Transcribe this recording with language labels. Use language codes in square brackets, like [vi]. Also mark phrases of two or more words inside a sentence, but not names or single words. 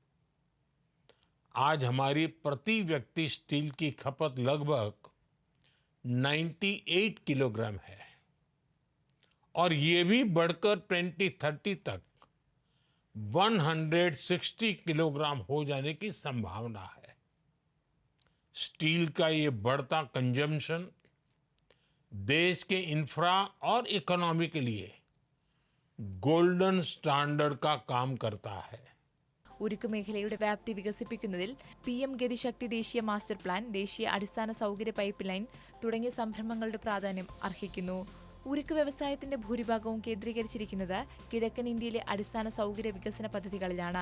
[hi] आज हमारी प्रति व्यक्ति स्टील की खपत लगभग 98 किलोग्राम है और ये भी बढ़कर 2030 तक 160 किलोग्राम हो जाने की संभावना है. स्टील का ये बढ़ता कंजम्पशन देश के इंफ्रा और इकोनॉमी के लिए [en] golden standard [hi] का काम करता है. [ml] ഉരുക്ക് മേഖലയുടെ വ്യാപ്തി വികസിപ്പിക്കുന്നതിൽ PM ഗതിശക്തി ദേശീയ [en] master plan, [ml] ദേശീയ അടിസ്ഥാന സൗകര്യ [en] pipe line [ml] തുടങ്ങിയ സംരംഭങ്ങളുടെ പ്രാധാന്യം അർഹിക്കുന്നു. ഉരുക്ക് വ്യവസായത്തിന്റെ ഭൂരിഭാഗവും കേന്ദ്രീകരിച്ചിരിക്കുന്നത് കിഴക്കൻ ഇന്ത്യയിലെ അടിസ്ഥാന സൗകര്യ വികസന പദ്ധതികളിലാണ്.